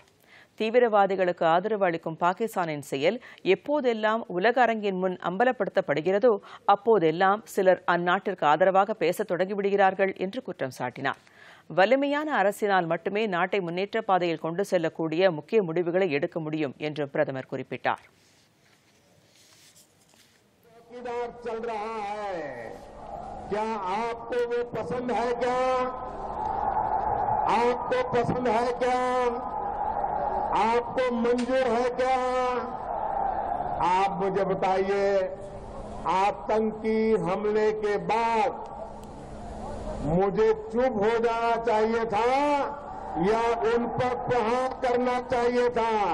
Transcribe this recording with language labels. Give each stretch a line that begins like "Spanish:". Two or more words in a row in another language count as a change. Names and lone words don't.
Tamil: தீவிரவாதிகளுக்கு ஆதரவு அளிக்கும் பாகிஸ்தானின் செயல் எப்போதெல்லாம் உலக அரங்கின் முன் அம்பலப்படுத்தப்படுகிறதோ அப்போதெல்லாம் சிலர் அந்நாட்டிற்கு ஆதரவாக பேசத் தொடங்கிவிடுகிறார்கள் என்று குற்றம் சாட்டினார். வலிமையான அரசினால் மட்டுமே நாட்டை முன்னேற்ற பாதையில் கொண்டு செல்லக்கூடிய முக்கிய முடிவுகளை எடுக்க முடியும் என்று பிரதமர் குறிப்பிட்டார்.
Hindi: आपको मंजूर है क्या? आप मुझे बताइए, आतंकी हमले के बाद मुझे चुप हो जाना चाहिए था या उन पर प्रहार करना चाहिए था?